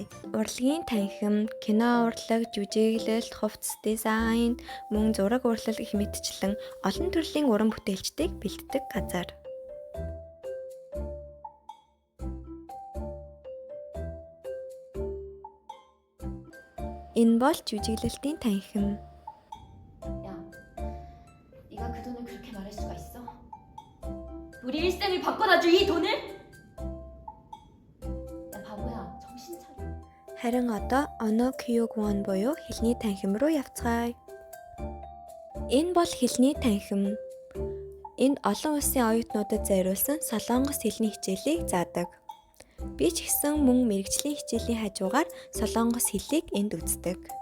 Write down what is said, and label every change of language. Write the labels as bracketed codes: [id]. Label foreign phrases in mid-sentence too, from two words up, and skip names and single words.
[mn] Урлагийн танхим, кино урлаг, жүжиглэл, хувцс дизайн, мөн зураг урлал гэх мэтчлэн олон төрлийн уран бүтээлчдийг бэлддэг газар. Энэ бол жүжиглэлтийн танхим. [ko] 야, 네가 그 돈을 그렇게 말할 수가 있어? 우리 일생을 바꿔놔줄 이 돈을? 야 바보야, 정신 차려. [mn] Харин одоо Оно Кёгвон буюу хэлний танхим руу явцгаая. Энэ бол хэлний танхим. Энд олон улсын оюутнуудад зориулсан солонгос хэлний хичээлийг заадаг. Би ч гэсэн мөн мэргэжлийн хичээлийн хажуугаар солонгос хэлийг энд үздэг.